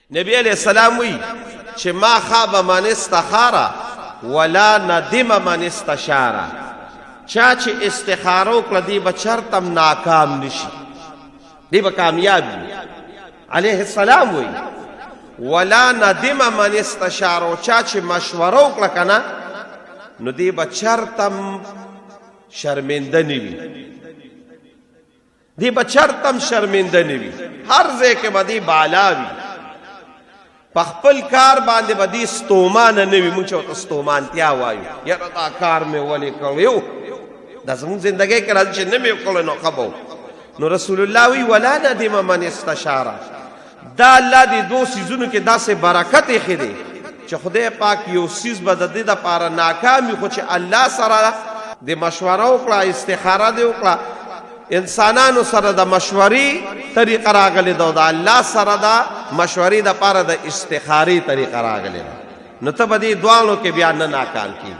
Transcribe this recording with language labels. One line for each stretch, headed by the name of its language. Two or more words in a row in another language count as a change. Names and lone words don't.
Pashto: نبی علیہ السلام وی چې
Arabic: ما خاب من استخاره ولا ندم من استشاره،
Pashto: چا چې استخاره وکړه دی به چرتم ناکام نشي، دی به کامیاب وي. علیه السلام وی
Arabic: ولا ندم من استشاره،
Pashto: چا چې مشوره وکړه کنه نو دی به چرتم شرمنده نه وي، دی به چرتم شرمنده نه وي، هر ځای کې به دی بالا وي. په خپل کار باندې به دی ستومانه نه وي. موږ چې ورته ستومانتیا وایو، یاره دا کار مې ولې کړی، دا زموږ زندګۍ کې راځي چې نه مې وکړی نو ښه به. نو رسول الله وی
Arabic: ولا ندم من استشاره،
Pashto: دا الله دې دو څیزونو کې داسې برکت ایښی دی چې خدای پاک یو څیز به د دې دپاره ناکام وي، خو چې الله سره د مشوره وکړه، استخاره دې وکړه، انسانانو سره د مشورې طریقه راغلی ده او د الله سره د مشورې دپاره د استخارې طریقه راغلی ده، نو ته به دې دواړو کې بیا نه ناکام کېږي.